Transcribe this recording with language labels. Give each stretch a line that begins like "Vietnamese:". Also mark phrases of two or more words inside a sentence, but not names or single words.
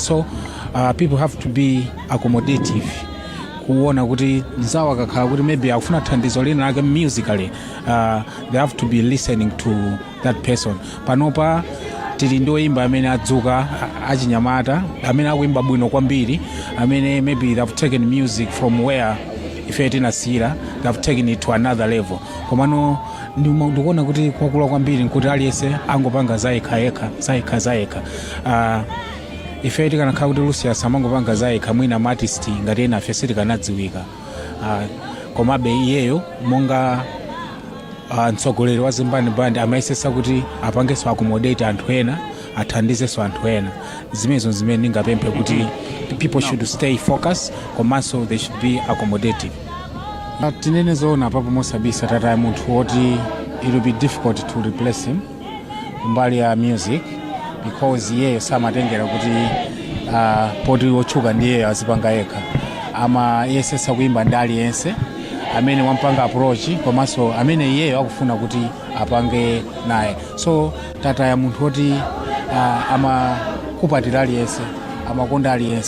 English: So people have to be accommodative,
Nyanja: kuona kuti nzawo akakhala kuti maybe akufuna thandizo lina lake
English: musically, they have to be listening to that person.
Nyanja: Panopa tili ndi oyimba amene adzuka achinyamata amene akuimba bwino kwambiri, amene
English: maybe they have taken music from where
Nyanja: ife tinasiyira,
English: they have taken it to another level.
Nyanja: Komano ndikuona kuti kwakula kwambiri nkuti aliyense angopanga zayekha. Ife tikanakhala kuti Lucius amangopanga zayekha, mwina artist ngati ena afe sitikanadziwika. Komabe iyeyo monga mtsogoleri wa Zembani Band amayesesa kuti apangeso accommodate anthu ena, athandizeso anthu ena. Zimenezo zimene ndingapemphe kuti
English: people should stay focused, komanso they should be accommodative.
Nyanja: Tinene zoona papo mosabisa tata munthu woti
English: it will be difficult to replace him
Nyanja: mbali ya music, because iyeyo samatengera kuti poti wochuka ndiye azipanga yekha. Ama yesesa kuimba ndi aliyense amene wampanga approach, komanso amene iyeyo akufuna kuti apange naye. So tata ya munthu woti amakupatira aliyense, amakonda aliyense.